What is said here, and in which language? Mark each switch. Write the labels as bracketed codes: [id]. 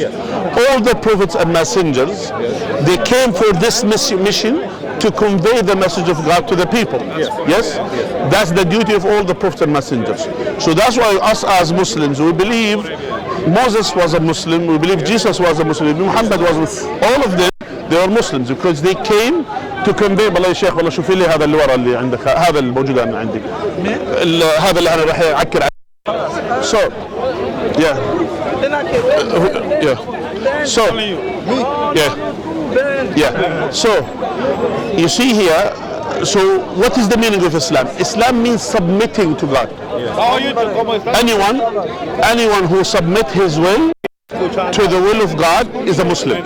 [en] All the prophets and messengers, they came for this mission to convey the message of God to the people. Yes? That's the duty of all the prophets and messengers. So that's why us as Muslims, we believe Moses was a Muslim, we believe Jesus was a Muslim, Muhammad was a Muslim. All of them, they were Muslims because they came to convey. [ar] والله يا شيخ والله شوفي لي هذا اللي ورا اللي عندك، هذا الموجود أنا عندي، هذا اللي أنا راح أعكر عليه. [en] So yeah, so yeah, so you see here. So what is the meaning of Islam? Islam means submitting to God. Anyone who submits his will to the will of God is a Muslim.